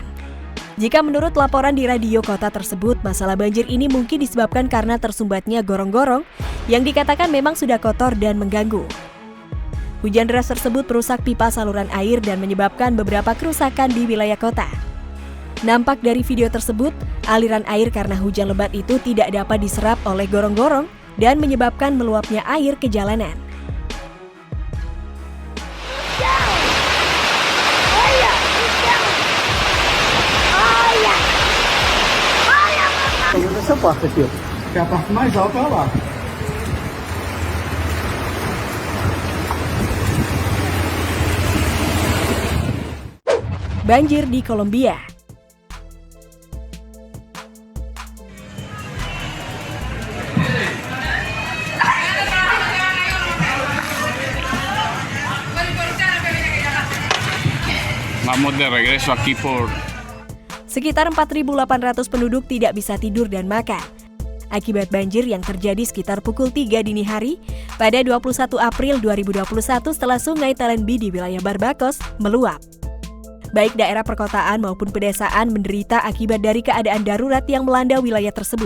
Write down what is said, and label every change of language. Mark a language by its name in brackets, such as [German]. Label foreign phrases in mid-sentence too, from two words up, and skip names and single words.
[Indonesian] Jika menurut laporan di radio kota tersebut, masalah banjir ini mungkin disebabkan karena tersumbatnya gorong-gorong yang dikatakan memang sudah kotor dan mengganggu. Hujan deras tersebut merusak pipa saluran air dan menyebabkan beberapa kerusakan di wilayah kota. Nampak dari video tersebut, aliran air karena hujan lebat itu tidak dapat diserap oleh gorong-gorong dan menyebabkan meluapnya air ke jalanan. [Portuguese] Essa parte aqui, ó. Que é a parte mais alta é lá. [Indonesian] Banjir di Kolombia. [Spanish] Vamos de regreso aquí por [Indonesian] Sekitar 4.800 penduduk tidak bisa tidur dan makan akibat banjir yang terjadi sekitar pukul 3 dini hari pada 21 April 2021 setelah sungai Talenbi di wilayah Barbacos meluap. Baik daerah perkotaan maupun pedesaan menderita akibat dari keadaan darurat yang melanda wilayah tersebut.